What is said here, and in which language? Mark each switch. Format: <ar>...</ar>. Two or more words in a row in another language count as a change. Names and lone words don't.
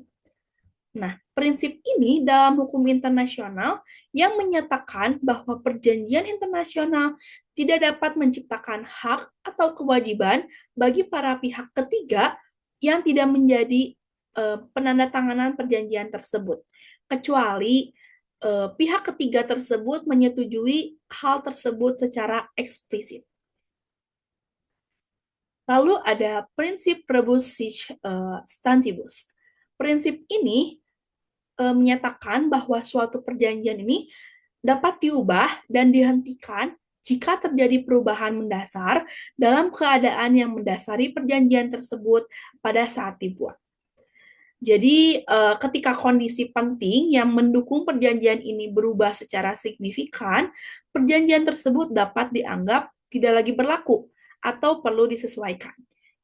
<id>Nah, prinsip ini dalam hukum internasional yang menyatakan bahwa perjanjian internasional tidak dapat menciptakan hak atau kewajiban bagi para pihak ketiga yang tidak menjadi penandatanganan perjanjian tersebut, kecuali pihak ketiga tersebut menyetujui hal tersebut secara eksplisit. Lalu ada prinsip</id> <la>rebus sic stantibus.</la> <id>Prinsip ini menyatakan bahwa suatu perjanjian ini dapat diubah dan dihentikan jika terjadi perubahan mendasar dalam keadaan yang mendasari perjanjian tersebut pada saat dibuat. Jadi, ketika kondisi penting yang mendukung perjanjian ini berubah secara signifikan, perjanjian tersebut dapat dianggap tidak lagi berlaku atau perlu disesuaikan.</id>